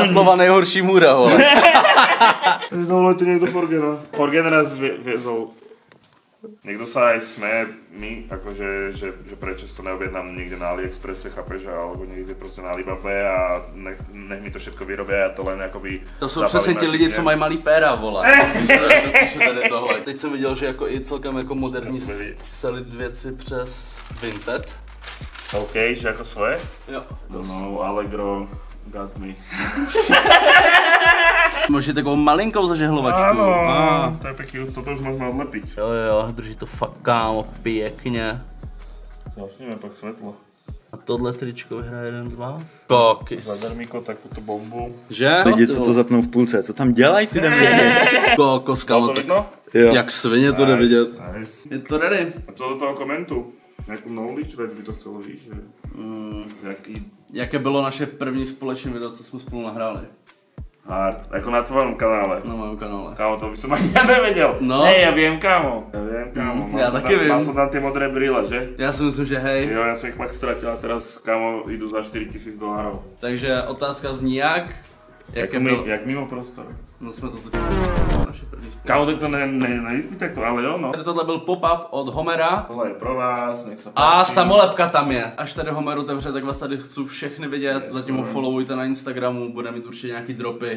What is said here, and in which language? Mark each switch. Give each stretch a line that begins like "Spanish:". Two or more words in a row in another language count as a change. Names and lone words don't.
Czech: Datlova nejhorší můra, vole.
Slovak: Zavolajte niekto Forgena. Forgen raz viezol. Niekto sa aj smeje mi, akože, že prečo to neobjednám niekde na AliExpresse, chápeš, alebo niekde prostě na Alibabe a nech mi to všetko vyrobí a to len akoby...
Czech: To jsou přesně ti lidi, co mají malý péra, vole. Tady tohle. Teď jsem viděl, že jako i celkem jako moderní selit věci přes Vinted. OK, že jako svoje? Jo.
English: No, Allegro got me.
Czech: Máš takovou malinkou zažehlovačku.
Slovak: Áno, to je pekný, toto už môžeme odlepiť.
Czech: Jo, drží to fakt kámo, pěkně.
Slovak: Zasníme pak svetlo.
Czech: A tohle tričko vyhraje jeden z vás? Kokys. Zadarmíko takovou bombu. Že? Lidi, co to zapnou v půlce, co tam dělají ty nevědět? Kokos, kámo,
Slovak: to vidno?
Czech: Jo. Jak svině to jde vidět. Nice. Je to ready? A co do toho komentu? Nějakou knowledge věc by to chcelo, víš? Že... Jaké bylo naše první společné video, co jsme spolu nahráli?
Slovak: Hard, jako na tvojom kanále.
Czech: Na mém kanále. Kámo,
Slovak: to by som ani ja nevedel. No. Ne, ja viem, kámo. Ja viem, kámo.
Czech: Ja taky vím.
Slovak: Mal som tam tie modré brýle, že?
Czech: Já si myslím, že hej.
Slovak: Jo, ja som ich pak stratil a teraz, kámo, idú za $4,000.
Czech: Takže otázka zní jak? Jak mimo prostor. No jsme to naše první spolu. Kámo, tak to nevíte to, ale jo, no. Tady tohle byl pop-up od Homera. Tohle je pro vás, nech se A samolepka tam je. Až tady Homer otevře, tak vás tady chci všechny vidět. Zatím ho followujte na Instagramu, bude mít určitě nějaký dropy.